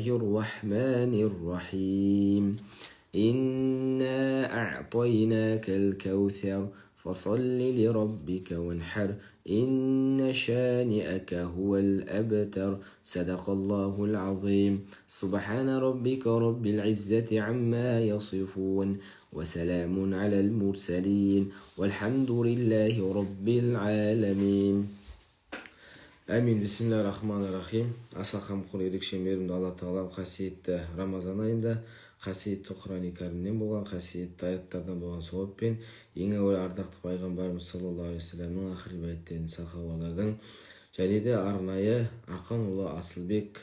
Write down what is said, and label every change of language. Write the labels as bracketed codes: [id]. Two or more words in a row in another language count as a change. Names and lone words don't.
[ar] الرحمن الرحيم إنا أعطيناك الكوثر فصل لربك وانحر إن شانئك هو الأبتر صدق الله العظيم سبحان ربك رب العزة عما يصفون وسلام على المرسلين والحمد لله رب العالمين Әмин, بسم الله الرحمن الرحيم. [kk] Аса қамқор ерекше мейірімді Алла Тағалам қасиетті Рамазан айында қасиетті Құран-ы Кәрімнен болған қасиетті аяттардан болған сауаппен ең әуелі ардақты пайғамбарымыз [ar] صلى الله عليه وسلم [kk] ақыл бәйіттерін сахабалардың және де арнайы ақын ұлы Асылбек,